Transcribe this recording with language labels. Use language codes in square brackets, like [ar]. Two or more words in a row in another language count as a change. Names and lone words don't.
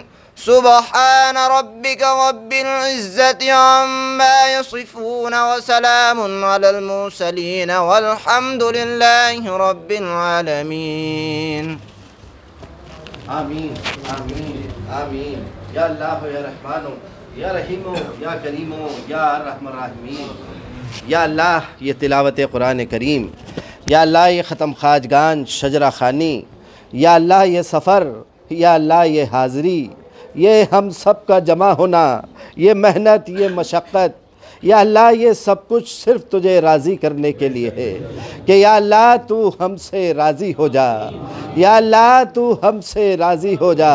[ar] سبحان ربك رب العزة عما يصفون وسلام على المرسلين والحمد لله رب العالمين. آمين آمين آمين. يا الله يا رحمن يا رحيم يا كريم يا رحمن رحيمين. يا الله [hi] ये तिलावत कुरान करीम, [ar] يا الله [hi] ये ख़त्म खाजगान शजरा खानी, [ar] يا الله [hi] ये सफ़र, [ar] يا الله [hi] ये हाज़री, ये हम सब का जमा होना, ये मेहनत, ये मशक्क़त, [ar] يا الله [hi] ये सब कुछ सिर्फ़ तुझे राज़ी करने के लिए है कि [ar] يا الله [hi] तू हमसे राज़ी हो जा, [ar] يا الله [hi] तू हमसे राज़ी हो जा।